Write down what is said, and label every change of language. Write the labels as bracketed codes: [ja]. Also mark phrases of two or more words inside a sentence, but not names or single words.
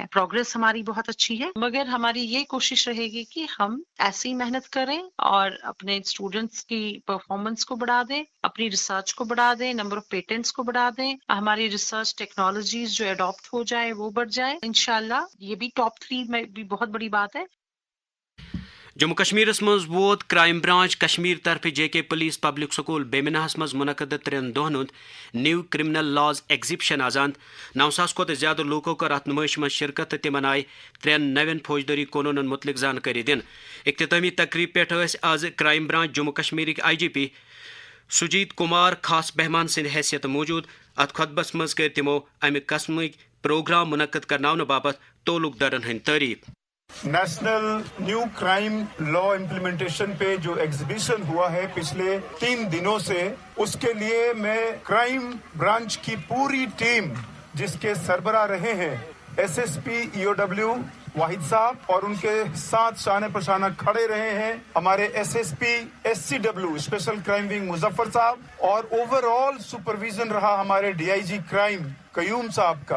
[ur] پروگرس ہماری بہت اچھی ہے، مگر ہماری یہ کوشش رہے گی کہ ہم ایسی محنت کریں اور اپنے اسٹوڈنٹس کی پرفارمنس کو بڑھا دیں، اپنی ریسرچ کو بڑھا دیں، [en] number of patents [ur] کو بڑھا دیں، ہماری [en] research technologies [ur] جو اڈاپٹ ہو جائے وہ بڑھ جائے انشاءاللہ۔ یہ بھی ٹاپ 3 میں بھی بہت بڑی بات ہے۔ [ks] جموں کشمیرس مز ووت [en] crime branch [ks] کشمیر طرف JK پولیس پبلک سکول بیمناہس مز منعقد 3 دہن ہند [en] new criminal laws exhibition [ks] آزان 9,000 کھت زیادہ لوکو کر ات نمائش مز شرکت تو تمن آئی 3 نوین فوجداری قانون متعلق زانکاری دن۔ اختتامی تقریب پہ آز [en] crime branch [ks] جموں کشمیر IGP سجیت کمار خاص مہمان سند حیثیت موجود۔ ات خطبس مز کر تمو امہ قسمک پروگرام منعقد کرناؤن باپت تعلق دارن ہند تعریف۔ [en] national new crime law implementation [ur] پہ جو ایگزیبیشن ہوا ہے پچھلے 3 دنوں سے، اس کے لیے میں [en] crime branch [ur] کی پوری ٹیم جس کے سربراہ رہے ہیں SSP EOW واحد صاحب اور ان کے ساتھ شانے پشانہ کھڑے رہے ہیں ہمارے SSP SCW [en] special crime wing [ur] مظفر صاحب، اور [en] overall supervision [ur] رہا ہمارے DIG کرائم قیوم صاحب کا۔